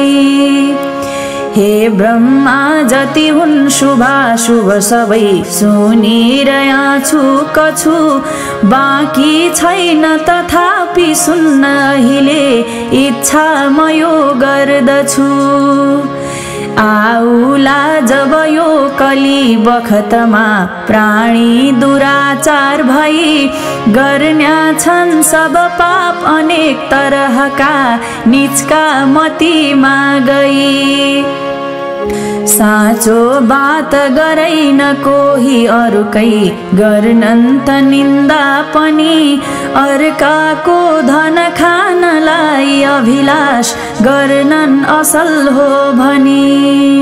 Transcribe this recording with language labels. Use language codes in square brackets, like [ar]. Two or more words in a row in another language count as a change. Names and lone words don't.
[ne] हे ब्रह्मा जति हुन् शुभाशुभ सबै, सुनिरया छु कछु, बाँकी छैन तथापि सुन्न अहिले, इच्छा म यो गर्दछु। आउला जब यो कली बखतमा, प्राणी दुराचार भई, गर्न्या छन् सब पाप अनेक तरहका, निचका मतिमा गई। साँचो बात गरैन कोही अरूकै, गर्नन् त निन्दा पनि, अर्काको धन खानलाई अभिलाष, गर्नन् असल हो भनी।